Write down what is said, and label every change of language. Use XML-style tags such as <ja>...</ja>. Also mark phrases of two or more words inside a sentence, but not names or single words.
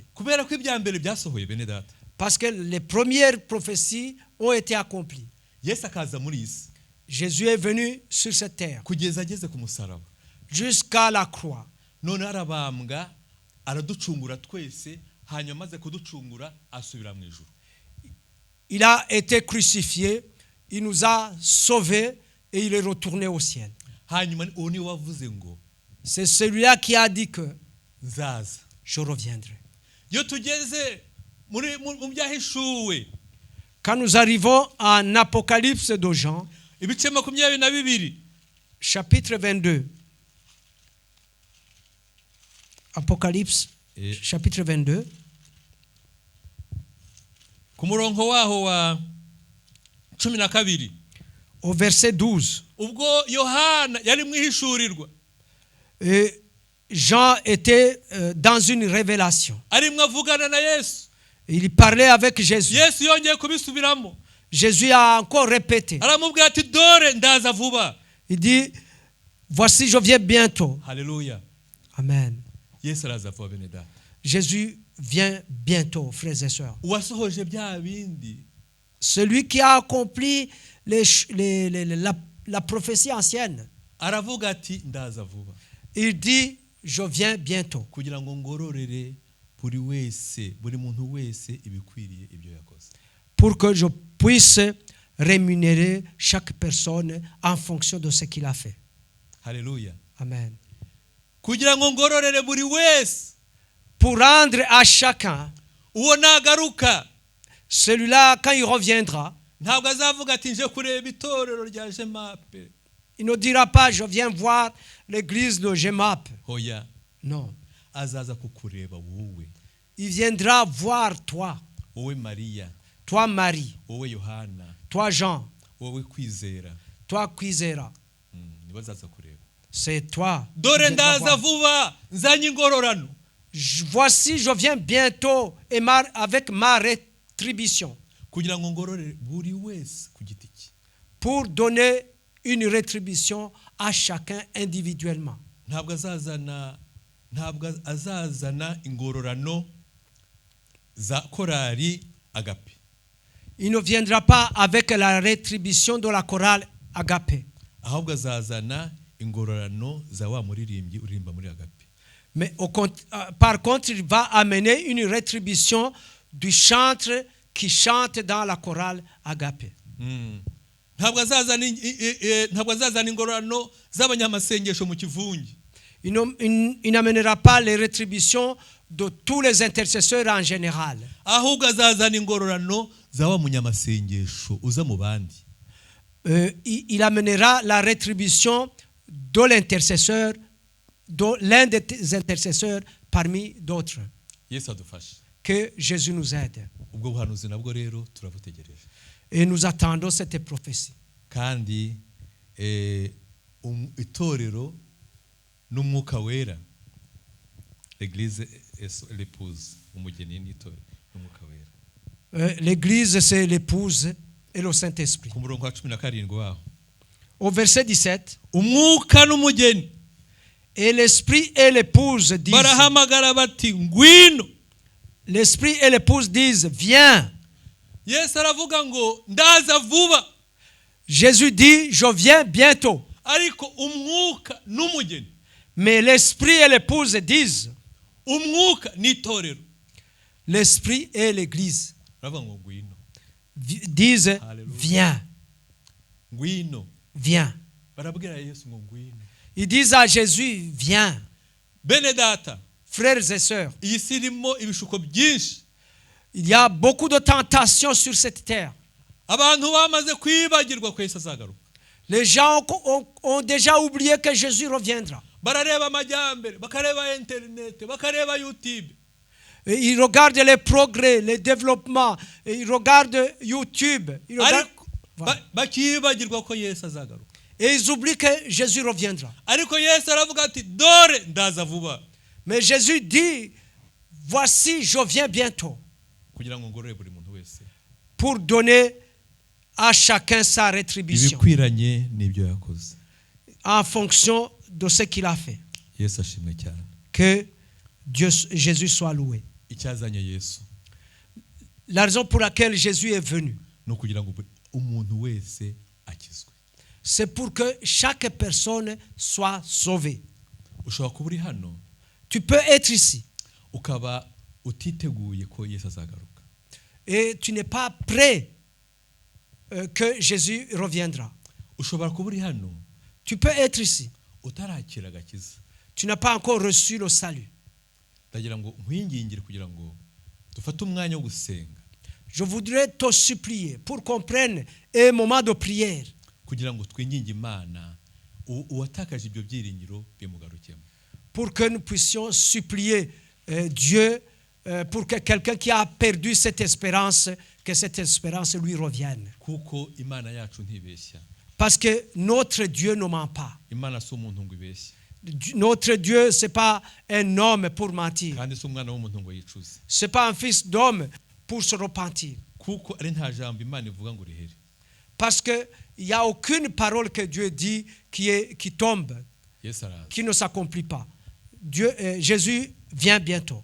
<rw>Kubera ko ibya mbere byasohoye bene data.</rw> <fr>Parce que les premières prophéties ont été accomplies.</fr> <rw>Yesu akaza muri isi.</rw> <fr>Jésus est venu sur cette terre.</fr> <rw>Kugeza ageze ku musaraba.</rw> <fr>Jusqu'à la croix.</fr> <rw>None arabambwa araducungura twese hanyuma maze kuducungura asubira mu ijuru.</rw> <fr>Il a été crucifié, il nous a sauvés et il est retourné au ciel.</fr> <rw>Hanyuma uwo ni wavuze ngo</rw> <fr>c'est celui-là qui a dit que</fr> <rw>nzaza</rw> <fr>je reviendrai.</fr> <rw>Yo tugeze mu byahishuwe.</rw> <fr>Quand nous arrivons en Apocalypse de Jean,</fr> <rw>ibice 22,</rw> <fr>chapitre 22. Apocalypse chapitre 22.</fr> <rw>Ku murongo waho wa 12.</rw> <fr>Au verset 12.</fr> <rw>Ubwo Yohana yari mwihishurirwa.</rw> <fr>Jean était dans une révélation.</fr> <rw>Arimwe avugana na Yesu.</rw> <fr>Il parlait avec Jésus.</fr> <rw>Yesu yongeye kubisubiramo.</rw> <fr>Jésus a encore répété.</fr> <rw>Aramubwira ati dore ndaza vuba.</rw> <fr>Il dit voici je viens bientôt.</fr> <rw>Hallelujah. Amen. Yesu araza vuba bene data.</rw> <fr>Jésus vient bientôt, frères et sœurs.</fr> <rw>Uwasohoje bya bindi.</rw> <fr>Celui qui a accompli la prophétie ancienne.</fr> <rw>Aravuga ati ndaza vuba.</rw> <fr>Il dit je viens bientôt.</fr> <rw>Kugira ngo ngororere buri wese, buri muntu wese ibikwiriye ibyo yakoze.</rw> <fr>Pour que je puisse rémunérer chaque personne en fonction de ce qu'il a fait.</fr> <rw>Hallelujah. Amen. Kugira ngo ngororere buri wese.</rw> <fr>Pour rendre à chacun.</fr> <rw>Uwo nagaruka.</rw> <fr>Celui-là quand il reviendra.</fr> <rw>Ntabwo azavuga ati nje kureba itorero rya Gemape.</rw> <fr>Il ne dira pas je viens voir l'église de Gemape.</fr> <rw>Hoya.</rw> <fr>Non.</fr> <rw>Azaza kukureba wowe.</rw> <fr>Il viendra voir toi.</fr> <rw>Wowe Maria.</rw> <fr>Toi Marie.</fr> <rw>Wowe Yohana.</rw> <fr>Toi Jean.</fr> <rw>Wowe Kwizera.</rw> <fr>Toi Kwizera.</fr> <rw>Nibazaza kureba.</rw> <fr>C'est toi.</fr> <rw>Dore ndaza vuba nzanye ingororano.</rw> <fr>Voici je viens bientôt et avec ma rétribution.</fr> <rw>Kugira ngo ngororere buri wese ku giti cye.</rw> <fr>Pour donner une rétribution à chacun individuellement.</fr> <rw>Ntabwo azazana ingororano za korali Agape.</rw> <fr>Il ne viendra pas avec la rétribution de la chorale Agape.</fr> <rw>Ahubwo azazana ingororano za wa muririmbyi uririmba muri Agape.</rw> <fr>Mais par contre, il va amener une rétribution du chanteur qui chante dans la chorale Agape.</fr> <rw>Ntabwo azazana ingororano z'abanyamasengesho mu kivungi.</rw> <fr>Il n'amènera pas les rétributions de tous les intercesseurs en général.</fr> <rw>Ahubwo azazana ingororano za wa munyamasengesho uza mu bandi.</rw> <fr>Il amènera la rétribution de l'intercesseur, de l'un des intercesseurs parmi d'autres.</fr> <rw>Yesu adufashe.</rw> <fr>Que Jésus nous aide.</fr> <rw>Ubwo buhanuzi nabwo rero turabutegereje.</rw> <fr>Et nous attendons cette prophétie.</fr> <rw>Kandi itorero n'umwuka wera.</rw> <fr>L'église est l'épouse,</fr> <rw>umugeni n'itorero n'umwuka wera.</rw> <fr>L'église c'est l'épouse et le Saint-Esprit.</fr> <rw>Ku murongo wa 17 waho.</rw> <fr>Au verset 17.</fr> <rw>Umwuka n'umugeni.</rw> <fr>Et l'esprit et l'épouse disent.</fr> <rw>Barahamagara bati ngwino.</rw> <fr>L'esprit et l'épouse disent viens.</fr> <rw>Yesu aravuga ngo ndaza vuba.</rw> <fr>Jésus dit je viens bientôt.</fr> <rw>Ariko umwuka n'umugeni.</rw> <fr>Mais l'esprit et l'épouse disent.</fr> <rw>Umwuka n'itorero.</rw> <fr>L'esprit et l'église.</fr> <rw>Baravuga ngo ngwino.</rw> <fr>Disent Alléluia. viens.</fr> <rw>Ngwino.</rw> <fr>Viens.</fr> <rw>Barabwira Yesu ngo ngwino.</rw> <fr>Ils disent à Jésus viens.</fr> <rw>Bene data.</rw> <fr>Frères et sœurs.</fr> <rw>Iyi sirimo ibishuko byinshi.</rw> <fr>Il y a beaucoup de tentations sur cette terre.</fr> <rw>Abantu bamaze kwibagirwa ko Yesu azagaruka.</rw> <fr>Les gens ont déjà oublié que Jésus reviendra.</fr> <rw>Barareba amajyambere, bakareba internet, bakareba YouTube.</rw> <fr>Et ils regardent les progrès, les développements, et ils regardent YouTube. Ils regardent...</fr> <rw>Bakibagirwa ko Yesu azagaruka.</rw> <fr>Et ils oublient que Jésus reviendra.</fr> <rw>Ariko Yesu aravuga ati dore ndaza vuba.</rw> <fr>Mais Jésus dit voici je viens bientôt.</fr> <rw>Kugira ngo ngorore buri muntu wese.</rw> <fr>Pour donner à chacun sa rétribution</fr> <rw>ibikwiranye n'ibyo yakoze.</rw> <fr>en fonction de ce qu'il a fait.</fr> <rw>Yesu ashimwe cyane.</rw> <fr>Que Jésus soit loué.</fr> <rw>Icyazanye Yesu</rw> <fr>La raison pour laquelle Jésus est venu,</fr> <rw>no kugira ngo umuntu wese akizwe.</rw> <fr>c'est pour que chaque personne soit sauvée.</fr> <rw>Ushobora kuba uri hano</rw> <fr>Tu peux être ici</fr> <rw>ukaba utiteguye ko Yesu azagaruka.</rw> <fr>et tu n'es pas prêt que Jésus reviendra.</fr> <rw>Ushobora kuba uri hano</rw> <fr>Tu peux être ici.</fr> <rw>utarakira agakiza.</rw> <fr>Tu n'as pas encore reçu le salut.</fr> <rw>Ndagira ngo nkwingingire kugira ngo dufate umwanya wo gusenga.</rw> <fr>Je voudrais te supplier pour qu'on prenne un moment de prière.</fr> <rw>Kugira ngo twinginge Imana uwatakaje ibyo byiringiro bimugarukemo.</rw> <fr>Pour que nous puissions supplier Dieu pour que quelqu'un qui a perdu cette espérance, que cette espérance lui revienne.</fr> <rw>Kuko Imana yacu ntibeshya.</rw> <fr>Parce que notre Dieu ne ment pas.</fr> <rw>Imana si umuntu ngo ibeshye.</rw> <fr>Notre Dieu, ce n'est pas un homme pour mentir.</fr> <rw>Kandi si umwana w'umuntu ngo yicuze.</rw> <fr>Ce n'est pas un fils d'homme pour se repentir.</fr> <rw>Kuko ari nta jambo Imana ivuga ngo rihere.</rw> <fr>Parce qu'il n'y a aucune parole que Dieu dit qui tombe,</fr> <rw>Yesu araza.</rw> <fr>qui ne s'accomplit pas. Jésus vient bientôt.</fr>